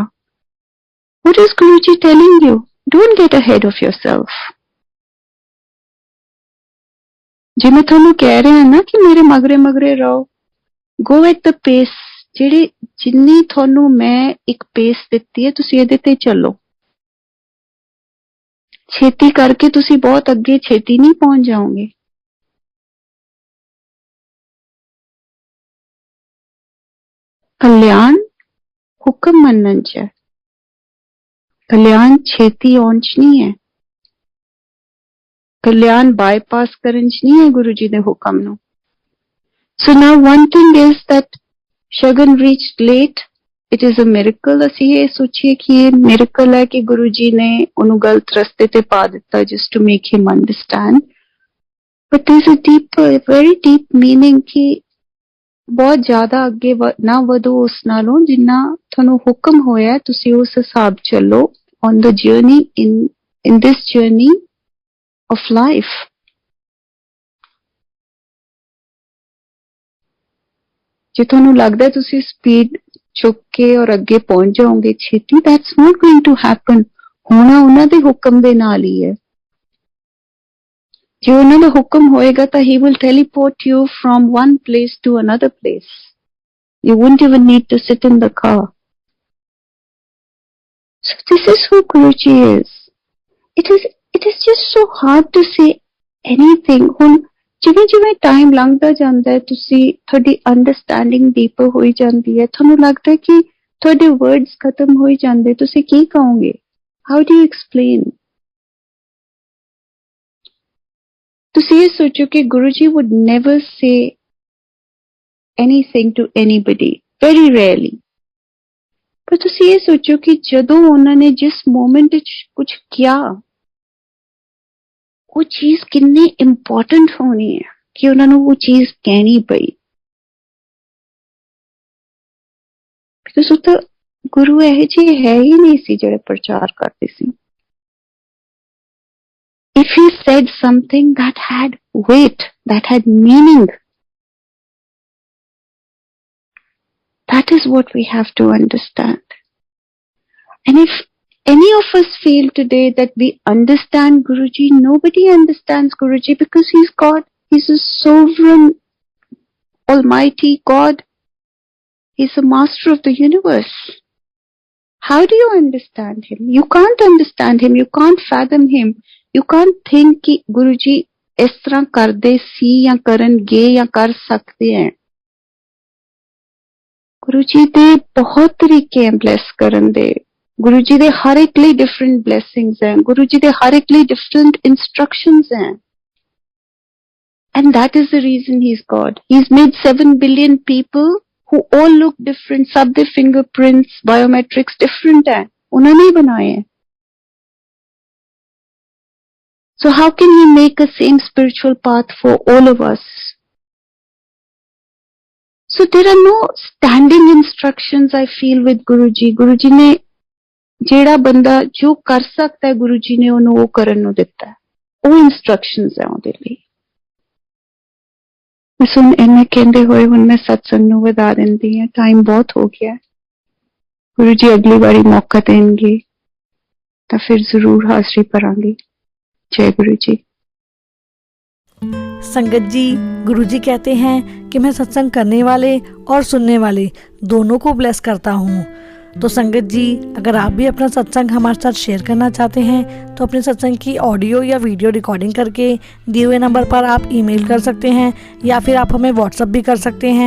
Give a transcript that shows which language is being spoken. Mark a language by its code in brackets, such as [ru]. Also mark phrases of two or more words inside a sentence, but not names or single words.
[en] What is Guruji telling you? Don't get ahead of yourself। [pa] ਜੇ ਮੈਂ ਥੋਨੂੰ ਕਹਿ ਰਿਹਾ ਨਾ ਕਿ ਮੇਰੇ ਮਗਰੇ ਮਗਰੇ ਰਹੋ, [en] go at the pace, [pa] ਜਿਹੜੀ ਜਿੰਨੀ ਥੋਨੂੰ ਮੈਂ ਇੱਕ ਪੇਸ ਦਿੱਤੀ ਹੈ ਤੁਸੀਂ ਇਹਦੇ ਤੇ ਚੱਲੋ। ਛੇਤੀ ਕਰਕੇ ਤੁਸੀਂ ਬਹੁਤ ਅੱਗੇ ਛੇਤੀ ਨਹੀਂ ਪਹੁੰਚ ਜਾਓਗੇ। ਕਲਿਆਣ ਹੁਕਮ ਮੰਨਣ 'ਚ ਹੈ, ਕਲਿਆਣ ਛੇਤੀ ਆਉਣ 'ਚ ਨਹੀਂ ਹੈ, ਕਲਿਆਣ ਬਾਈਪਾਸ ਕਰਨ 'ਚ ਨਹੀਂ ਹੈ ਗੁਰੂ ਜੀ ਦੇ ਹੁਕਮ ਨੂੰ। [en] So now one thing is that Shagun reached late. It is a miracle. [pa] ਅਸੀਂ ਇਹ ਸੋਚੀਏ ਕਿ ਇਹ miracle ਹੈ ਕਿ ਗੁਰੂ ਜੀ ਨੇ ਉਹਨੂੰ ਗਲਤ ਰਸਤੇ ਤੇ ਪਾ ਦਿੱਤਾ [en] just to make him understand. But there's a very deep meaning [pa] ਕਿ ਬਹੁਤ ਜ਼ਿਆਦਾ ਅੱਗੇ ਨਾ ਵਧੋ ਉਸ ਨਾਲੋਂ ਜਿੰਨਾ ਤੁਹਾਨੂੰ ਹੁਕਮ ਹੋਇਆ ਤੁਸੀਂ ਉਸ ਹਿਸਾਬ ਚੱਲੋ [en] on the journey in this journey of life. [pa] ਜੇ ਤੁਹਾਨੂੰ ਲੱਗਦਾ ਤੁਸੀਂ ਸਪੀਡ ਚੁੱਕ ਕੇ ਔਰ ਅੱਗੇ ਪਹੁੰਚ ਜਾਓਗੇ ਛੇਤੀ, [en] that's not going to happen. [pa] ਹੋਣਾ ਉਹਨਾਂ ਦੇ ਹੁਕਮ ਦੇ ਨਾਲ ਹੀ ਹੈ। ਜੇ ਉਹਨਾਂ ਦਾ ਹੁਕਮ ਹੋਏਗਾ ਤਾਂ [en] he will teleport you from one place to another place. You won't even need to sit in the car. So this is who Guruji is. It is just so hard to say anything. [pa] ਹੁਣ ਜਿਵੇਂ ਜਿਵੇਂ ਟਾਈਮ ਲੰਘਦਾ ਜਾਂਦਾ ਹੈ ਤੁਹਾਡੀ [en] understanding deeper [pa] ਹੋਈ ਜਾਂਦੀ ਹੈ, ਤੁਹਾਨੂੰ ਲੱਗਦਾ ਕਿ ਤੁਹਾਡੇ ਵਰਡਸ ਖਤਮ ਹੋਈ ਜਾਂਦੇ, ਤੁਸੀਂ ਕੀ ਕਹੋਗੇ? [en] how do you explain? [pa] ਤੁਸੀਂ ਇਹ ਸੋਚੋ ਕਿ ਗੁਰੂ ਜੀ [en] would never say anything to anybody, very rarely. [pa] ਪਰ ਤੁਸੀਂ ਇਹ ਸੋਚੋ ਕਿ ਜਦੋਂ ਉਹਨਾਂ ਨੇ ਜਿਸ ਮੋਮੈਂਟ ਵਿੱਚ ਕੁਝ ਕਿਹਾ ਉਹ ਚੀਜ਼ ਕਿੰਨੀ ਇੰਪੋਰਟੈਂਟ ਹੋਣੀ ਹੈ ਕਿ ਉਹਨਾਂ ਨੂੰ ਉਹ ਚੀਜ਼ ਕਹਿਣੀ ਪਈ। ਬਿਕਾਜ਼ ਉਹ ਤਾਂ ਗੁਰੂ ਇਹੋ ਜਿਹੇ ਹੈ ਹੀ ਨਹੀਂ ਸੀ ਜਿਹੜੇ ਪ੍ਰਚਾਰ ਕਰਦੇ ਸੀ। [en] If he said something that had weight, that had meaning, that is what we have to understand. And if any of us feel today that we understand Guruji, nobody understands Guruji because he's God. He's a sovereign, almighty God. He's the master of the universe. How do you understand him? You can't understand him. You can't fathom him. You can't think [pa] ਕਿ Guruji ਇਸ ਤਰ੍ਹਾਂ ਕਰਦੇ ਸੀ ਜਾਂ ਕਰਨਗੇ ਜਾਂ ਕਰ ਸਕਦੇ ਹਨ। Guruji ਦੇ ਬਹੁਤ ਤਰੀਕੇ ਹਨ bless ਕਰਨ ਦੇ। ਗੁਰੂ ਜੀ ਦੇ ਹਰ ਇੱਕ ਲਈ [en] different blessings [pa] ਹਨ, ਗੁਰੂ ਜੀ ਦੇ ਹਰ ਇੱਕ ਲਈ [en] different instructions [pa] हैं, [en] and that is the reason he's God. He's made 7 billion people who all look different, [pa] ਸਭ ਦੇ [en] fingerprints, biometrics different [hi] हैं, उन्होंने ही बनाए हैं। [en] So how can he make a same spiritual path for all of us? So there are no standing instructions I feel with Guruji. [pa] Guruji ने ਜਿਹੜਾ ਬੰਦਾ ਜੋ ਕਰ ਸਕਦਾ ਹੈ ਗੁਰੂ ਜੀ ਨੇ ਉਹਨੂੰ ਉਹ ਕਰਨ ਨੂੰ ਦਿੱਤਾ ਹੈ, ਉਹ ਇੰਸਟਰਕਸ਼ਨਸ ਹੈ ਉਹਦੇ ਲਈ। ਬਸ ਹੁਣ ਇਹਨੇ ਕਹਿੰਦੇ ਹੋਏ ਹੁਣ ਮੈਂ ਸਤਸੰਗ ਨੂੰ ਵਧਾ ਦਿੰਦੀ ਹਾਂ, ਟਾਈਮ ਬਹੁਤ ਹੋ ਗਿਆ। ਗੁਰੂ ਜੀ ਅਗਲੀ ਵਾਰੀ ਮੌਕਾ ਦੇਣਗੇ ਤਾਂ ਫਿਰ ਜ਼ਰੂਰ ਹਾਜ਼ਰੀ ਭਰਾਂਗੀ। [hi] जय गुरु जी। संगत जी, गुरु जी कहते हैं कि मैं सत्संग करने वाले और सुनने वाले दोनों को ब्लेस करता हूँ। तो संगत जी, अगर आप भी अपना सत्संग हमारे साथ शेयर करना चाहते हैं तो अपने सत्संग की ऑडियो या वीडियो रिकॉर्डिंग करके दिए हुए नंबर पर आप ईमेल कर सकते हैं या फिर आप हमें व्हाट्सएप भी कर सकते हैं।